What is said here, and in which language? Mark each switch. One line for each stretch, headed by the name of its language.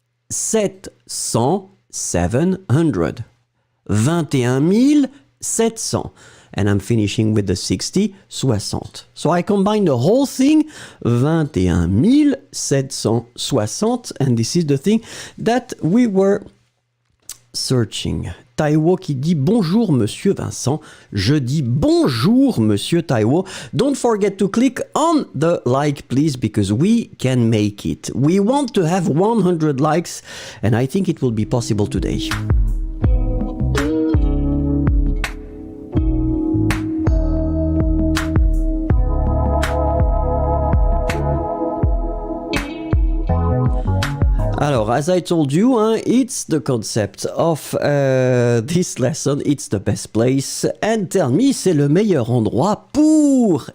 English: 700, 700. 21 700. And I'm finishing with the 60, 60. So I combine the whole thing, 21 760, and this is the thing that we were searching.
French: Taiwo qui dit bonjour Monsieur Vincent. Je dis bonjour Monsieur Taiwo.
English: Don't forget to click on the like, please, because we can make it. We want to have 100 likes, and I think it will be possible today.
French: Alors,
English: as I told you, it's the concept of this lesson. It's the best place. And tell me,
French: c'est le meilleur endroit pour.